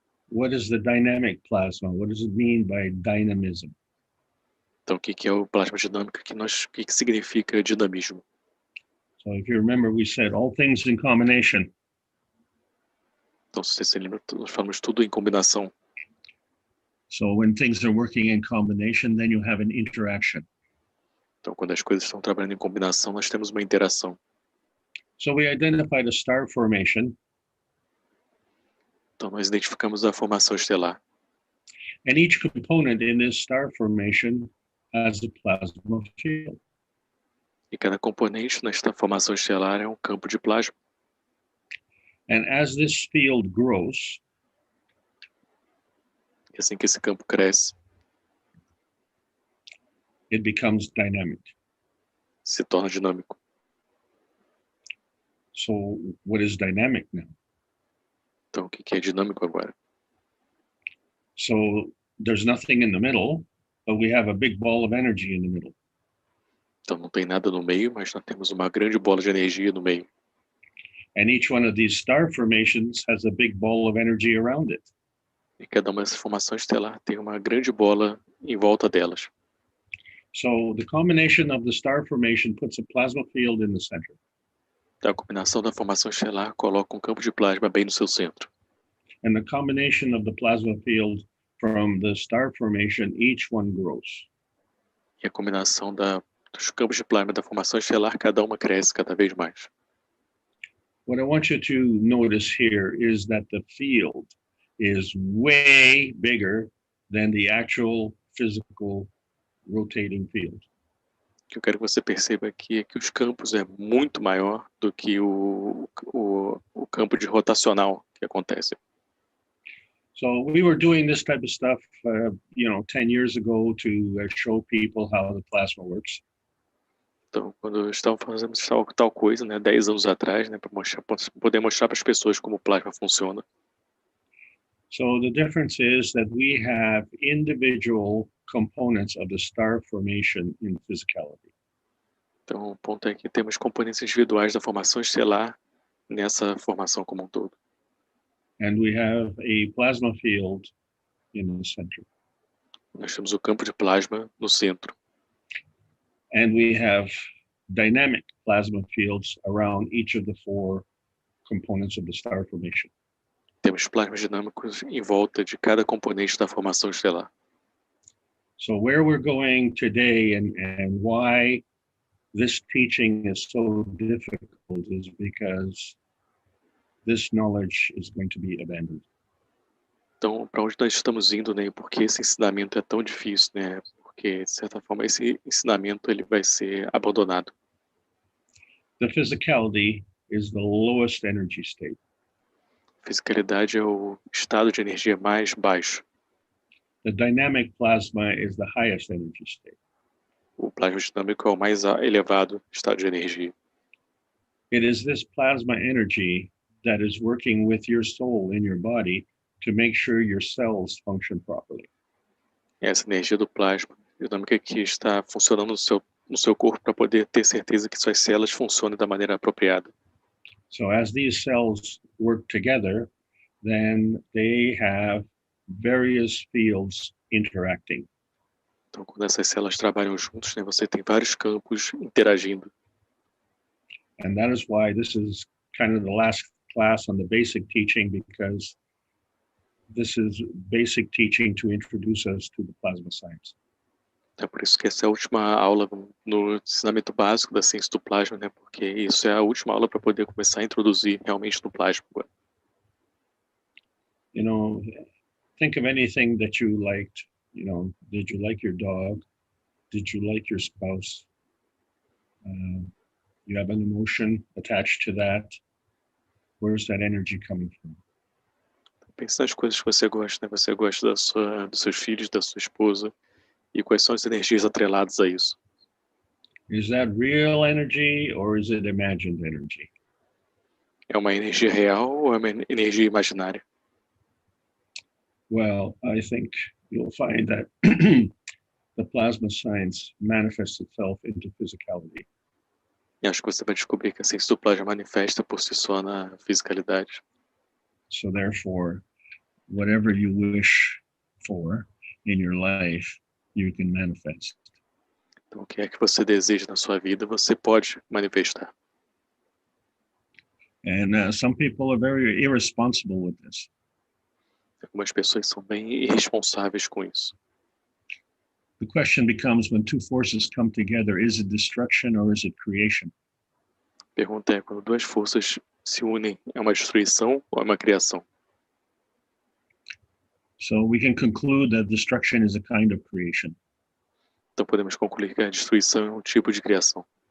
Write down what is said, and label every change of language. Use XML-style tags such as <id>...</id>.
<en>What is the dynamic plasma? What does it mean by dynamism?</en> <pt>Então o que é o plasma dinâmico? O que significa dinamismo?</pt> <en>So if you remember, we said all things in combination.</en> <pt>Então se você se lembra, nós falamos tudo em combinação.</pt> <en>So when things are working in combination, then you have an interaction.</en> <pt>Então quando as coisas estão trabalhando em combinação, nós temos uma interação.</pt> <en>So we identified a star formation.</en> <pt>Então nós identificamos a formação estelar.</pt> <en>And each component in this star formation has a plasma field.</en> <pt>E cada componente nesta formação estelar é um campo de plasma.</pt> <en>And as this field grows,</en> <pt>e assim que esse campo cresce,</pt> <en>it becomes dynamic.</en> <pt>Se torna dinâmico.</pt> <en>So what is dynamic now?</en> <pt>Então o que é dinâmico agora?</pt> <en>So there's nothing in the middle, but we have a big ball of energy in the middle.</en> <pt>Então não tem nada no meio, mas nós temos uma grande bola de energia no meio.</pt> <en>And each one of these star formations has a big ball of energy around it.</en> <pt>E cada uma dessas formações estelar tem uma grande bola em volta delas.</pt> <en>So the combination of the star formation puts a plasma field in the center.</en> <pt>Então, a combinação da formação estelar coloca um campo de plasma bem no seu centro.</pt> <en>And the combination of the plasma field from the star formation, each one grows.</en> <pt>E a combinação dos campos de plasma da formação estelar, cada uma cresce cada vez mais.</pt> <en>What I want you to notice here is that the field is way bigger than the actual physical rotating field.</en> <pt>O que eu quero que você perceba aqui é que os campos é muito maior do que o campo de rotacional que acontece.</pt> <en>So we were doing this type of stuff, 10 years ago to show people how the plasma works.</en> <pt>Então, quando estavam fazendo tal coisa, né, 10 anos atrás, né, para poder mostrar para as pessoas como o plasma funciona.</pt> <en>So the difference is that we have individual components of the star formation in physicality.</en> <pt>Então, o ponto é que temos componentes individuais da formação estelar nessa formação como um todo.</pt> <en>And we have a plasma field in the center.</en> <pt>Nós temos o campo de plasma no centro.</pt> <en>And we have dynamic plasma fields around each of the 4 components of the star formation.</en> <pt>Temos plasmas dinâmicos em volta de cada componente da formação estelar.</pt> <en>So where we're going today and why this teaching is so difficult is because this knowledge is going to be abandoned.</en> <pt>Então, para onde nós estamos indo, né? Por que esse ensinamento é tão difícil, né? Porque, de certa forma, esse ensinamento ele vai ser abandonado.</pt> <en>The physicality is the lowest energy state.</en> <pt>Fisicalidade é o estado de energia mais baixo.</pt> <en>The dynamic plasma is the highest energy state.</en> <pt>O plasma dinâmico é o mais elevado estado de energia.</pt> <en>It is this plasma energy that is working with your soul in your body to make sure your cells function properly.</en> <pt>Essa energia do plasma dinâmica que está funcionando no seu corpo para poder ter certeza que suas células funcionem da maneira apropriada.</pt> <en>So as these cells work together, then they have various fields interacting.</en> <pt>Então, quando essas células trabalham juntos, né, você tem vários campos interagindo.</pt> <en>And that is why this is kind of the last class on the basic teaching, because this is basic teaching to introduce us to the plasma science.</en> <pt>É por isso que essa é a última aula no ensinamento básico da ciência do plasma, né? Porque isso é a última aula para poder começar a introduzir realmente no plasma.</pt> <en>You know, think of anything that you liked. You know, did you like your dog? Did you like your spouse? You have an emotion attached to that. Where's that energy coming from?</en> <pt>Pense nas coisas que você gosta, né? Você gosta dos seus filhos, da sua esposa. E quais são as energias atreladas a isso?</pt> <en>Is that real energy or is it imagined energy?</en> <pt>É uma energia real ou é uma energia imaginária?</pt> <en>Well, I think you'll find that the plasma science manifests itself into physicality.</en> <pt>E acho que você vai descobrir que a ciência do plasma manifesta por si só na fisicalidade.</pt> <en>So therefore, whatever you wish for in your life, you can manifest.</en> <pt>Então, o que é que você deseja na sua vida, você pode manifestar.</pt> <en>And some people are very irresponsible with this.</en> <pt>Algumas pessoas são bem irresponsáveis com isso.</pt> <en>The question becomes, when two forces come together, is it destruction or is it creation?</en> <pt>A pergunta é, quando duas forças se unem, é uma destruição ou é uma criação?</pt> <en>So we can conclude that destruction is a kind of creation.</en> <pt>Então podemos concluir que a destruição é um tipo de criação.</pt>